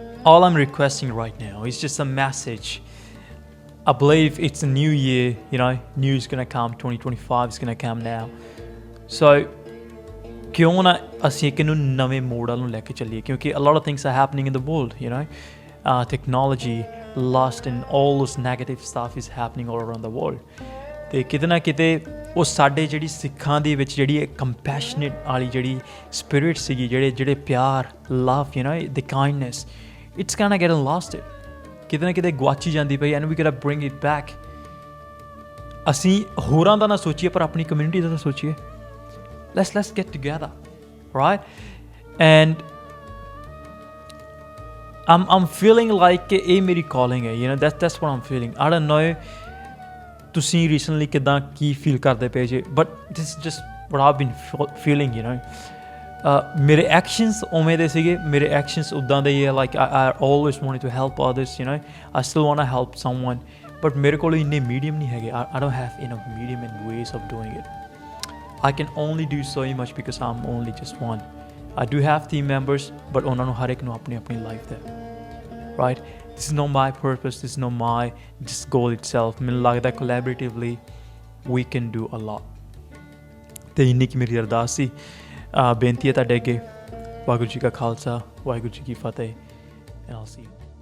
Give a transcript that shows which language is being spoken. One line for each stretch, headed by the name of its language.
English: All I'm requesting right now is just a message. I believe it's a new year, new is going to come, 2025 is going to come now. So,
Punjabi: ਕਿਉਂ ਨਾ ਅਸੀਂ ਇੱਕ ਨੂੰ ਨਵੇਂ ਮੋੜ ਨੂੰ ਲੈ ਕੇ ਚੱਲੀਏ, ਕਿਉਂਕਿ
English: a lot of things are happening in the world, technology, lust and all this negative stuff is happening all around the world.
Punjabi: ਤੇ ਕਿਤੇ ਨਾ ਕਿਤੇ ਉਹ ਸਾਡੇ ਜਿਹੜੀ ਸਿੱਖਾਂ ਦੇ ਵਿੱਚ ਜਿਹੜੀ ਕੰਪੈਸ਼ਨੇਟ ਵਾਲੀ ਜਿਹੜੀ ਸਪਿਰਿਟ ਸੀਗੀ, ਜਿਹੜੇ ਪਿਆਰ, ਲਵ,
English: the kindness, it's kind of getting lost.
Punjabi: ਕਿਤੇ ਨਾ ਕਿਤੇ ਗੁਆਚੀ ਜਾਂਦੀ ਪਈ,
English: and we gotta bring it back.
Punjabi: ਅਸੀਂ ਹੋਰਾਂ ਦਾ ਨਾ ਸੋਚੀਏ, ਪਰ ਆਪਣੀ ਕਮਿਊਨਿਟੀ ਦਾ ਤਾਂ ਸੋਚੀਏ।
English: Let's get together, right? And I'm feeling like
Punjabi: ਇਹ ਮੇਰੀ
English: calling ਹੈ, that's what I'm feeling. I don't know
Punjabi: ਤੁਸੀਂ recently ਕਿੱਦਾਂ ਕੀ feel ਕਰਦੇ ਪਏ ਜੇ,
English: but this is just what I've been feeling,
Punjabi: ਮੇਰੇ ਐਕਸ਼ਨਸ ਉਵੇਂ ਦੇ ਸੀਗੇ, ਮੇਰੇ ਐਕਸ਼ਨਸ ਉੱਦਾਂ ਦੇ ਹੀ ਹੈ।
English: like I always wanted to help others, I still want to help someone, but
Punjabi: ਮੇਰੇ ਕੋਲ ਇੰਨੇ ਮੀਡੀਅਮ ਨਹੀਂ ਹੈਗੇ।
English: I don't have enough medium and ways of doing it. I can only do so much because I'm only just one. I do have team members, but
Punjabi: ਉਹਨਾਂ ਨੂੰ ਹਰ ਇੱਕ ਨੂੰ ਆਪਣੀ ਆਪਣੀ ਲਾਈਫ ਹੈ, right?
English: This is not my purpose, this is not my just goal itself.
Punjabi: ਮੈਨੂੰ ਲੱਗਦਾ
English: collaboratively we can do a lot.
Punjabi: ਤੇ ਇੰਨੀ ਕੀ ਮੇਰੀ ਅਰਦਾਸ ਸੀ, ਬੇਨਤੀ ਹੈ ਤੁਹਾਡੇ ਅੱਗੇ। ਵਾਹਿਗੁਰੂ ਜੀ ਕਾ ਖਾਲਸਾ, ਵਾਹਿਗੁਰੂ ਜੀ ਕੀ ਫਤਿਹ,
English: and I'll see you.